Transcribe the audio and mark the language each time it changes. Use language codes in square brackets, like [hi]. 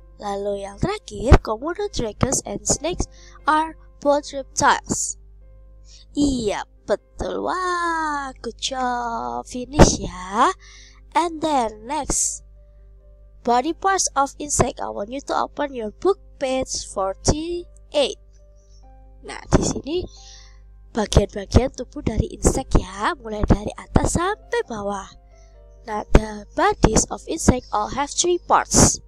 [id] Lalu yang terakhir, [en] Komodo dragons and snakes are both reptiles. [id] Iya, betul. Wah, [en] good job. Finish ya. And then next, body parts of insect. I want you to open your book page 48. [id] Nah, di sini bagian-bagian tubuh dari insect ya, mulai dari atas sampai bawah. [en] Nah, the bodies of insect all have 3 parts.